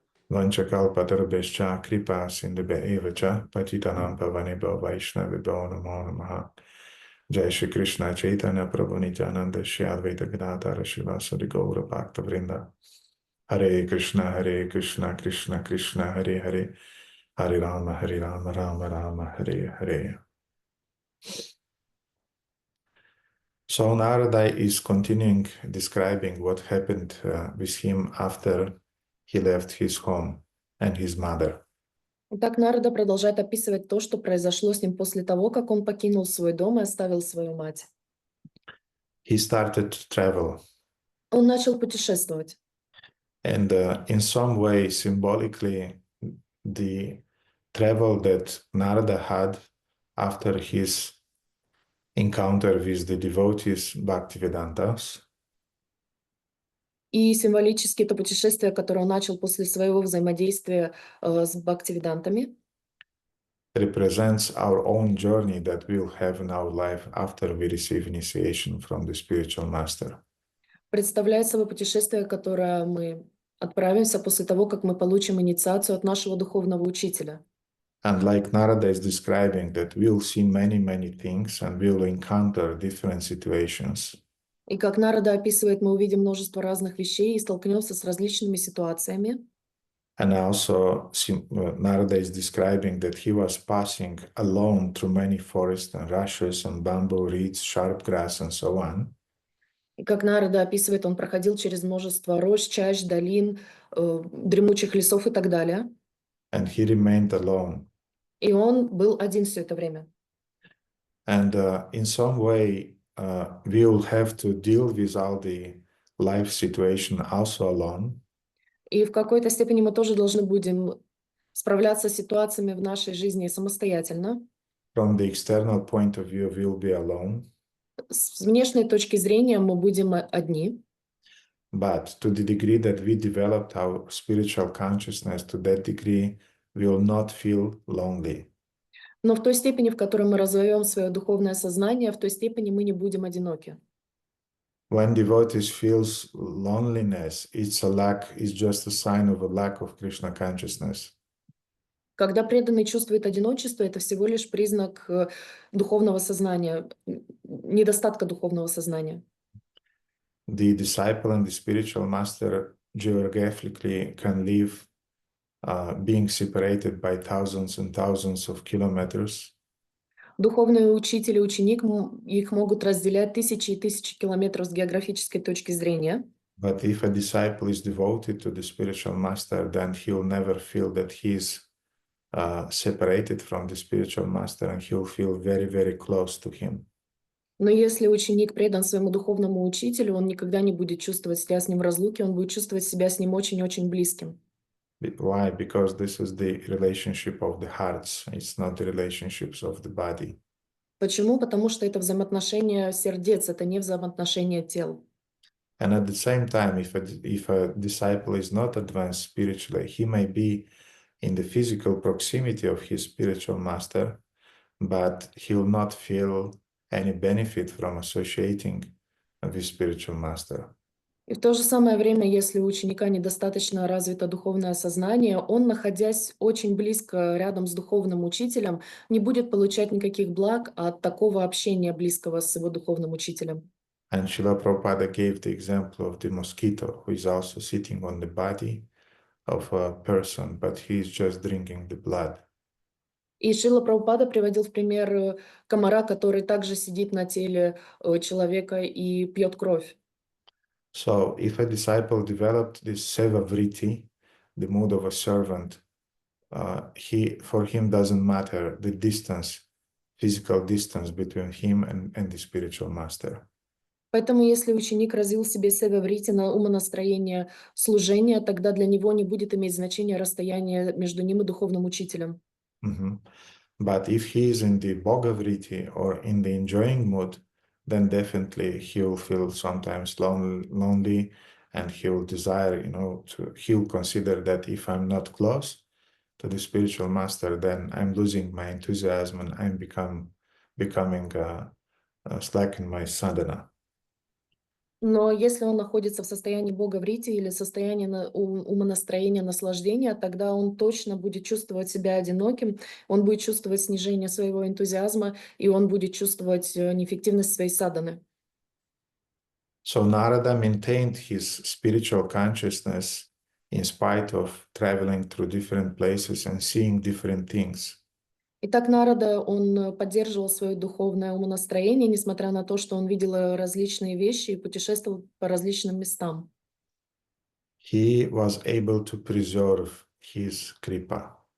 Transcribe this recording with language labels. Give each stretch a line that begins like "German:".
Sanskrit: Vanchakalpatarabhescha Kripa Sindhube Evacha Patitanam Pavanebho Vaishnavibho Namo Namaha Jai Shri Krishna Chaitanya Prabhu Nityananda Shri Advaita Gadadhara Shivasadi Gaura Bhakta Vrinda Hare Krishna, Krishna Krishna, Hare Hare, Hare Rama, Rama Rama, Hare Hare.
English: So Narada is continuing describing what happened with him after he left his home and his mother.
Russian: Итак, Нарада продолжает описывать то, что произошло с ним после того, как он покинул свой дом и оставил свою мать.
English: He started to travel.
Russian: Он начал путешествовать.
English: And in some way, symbolically, the travel that Narada had after his encounter with the devotees Bhaktivedantas
Russian: И символически это путешествие, которое он начал после своего взаимодействия с бхактивидантами,
English: represents our own journey that we'll have in our life after we receive initiation from the spiritual master.
Russian: представляет собой путешествие, которое мы отправимся после того, как мы получим инициацию от нашего духовного учителя.
English: And like Narada is describing that we'll see many things and we'll encounter different situations.
Russian: И как Нарада описывает, мы увидим множество разных вещей и столкнемся с различными ситуациями.
English: And also Narada is describing that he was passing alone through many forests and rushes and bamboo reeds, sharp grass and so on.
Russian: И как Нарада описывает, он проходил через множество рощ, чащ, долин, дремучих лесов и так далее.
English: And he remained alone.
Russian: И он был один все это время.
English: And in some way, we will have to deal with all the life situation also alone.
Russian: И в какой-то степени мы тоже должны будем справляться с ситуациями в нашей жизни самостоятельно.
English: From the external point of view, we'll be alone.
Russian: С внешней точки зрения мы будем одни.
English: But to the degree that we developed our spiritual consciousness, to that degree, we will not feel lonely.
Russian: Но в той степени, в которой мы развиваем свое духовное сознание, в той степени мы не будем одиноки.
English: When devotees feels loneliness, it's just a sign of a lack of Krishna consciousness.
Russian: Когда преданный чувствует одиночество, это всего лишь признак духовного сознания, недостатка духовного сознания.
English: The disciple and the spiritual master geographically can live being separated by thousands and thousands of kilometers.
Russian: Духовный учитель и ученик, их могут разделять тысячи и тысячи километров с географической точки зрения.
English: But if a disciple is devoted to the spiritual master, then he'll never feel that he's separated from the spiritual master, and he'll feel very, very close to him.
Russian: Но если ученик предан своему духовному учителю, он никогда не будет чувствовать себя с ним в разлуке, он будет чувствовать себя с ним очень-очень близким.
English: Why? Because this is the relationship of the hearts. It's not the relationships of the body.
Russian: Почему? Потому что это взаимоотношения сердец, это не взаимоотношения тел.
English: And at the same time, if a disciple is not advanced spiritually, he may be in the physical proximity of his spiritual master, but he'll not feel any benefit from associating with spiritual master.
Russian: И в то же самое время, если у ученика недостаточно развито духовное сознание, он, находясь очень близко рядом с духовным учителем, не будет получать никаких благ от такого общения близкого с его духовным учителем.
English: And Srila Prabhupada gave the example of the mosquito, who is also sitting on the body of a person, but he is just drinking the blood.
Russian: И Шрила Прабхупада приводил в пример комара, который также сидит на теле человека и пьет кровь.
English: So if a disciple developed this seva vritti, the mood of a servant, for him doesn't matter the distance, physical distance between him and the spiritual master.
Russian: Поэтому если ученик развил в себе сева-врити на умонастроение служения, тогда для него не будет иметь значения расстояние между ним и духовным учителем.
English: But if he is in the bhogavriti or in the enjoying mood, then definitely he will feel sometimes lonely, and he will desire, he'll consider that if I'm not close to the spiritual master, then I'm losing my enthusiasm and I'm becoming slack in my sadhana.
Russian: Но если он находится в состоянии бога-врити или состоянии умонастроения, наслаждения, тогда он точно будет чувствовать себя одиноким, он будет чувствовать снижение своего энтузиазма, и он будет чувствовать неэффективность своей садханы.
English: So Narada maintained his spiritual consciousness in spite of traveling through different places and seeing different things.
Russian: Итак, Нарада, он поддерживал свое духовное умонастроение, несмотря на то, что он видел различные вещи и путешествовал по различным местам.
English: He was able to preserve his kripa.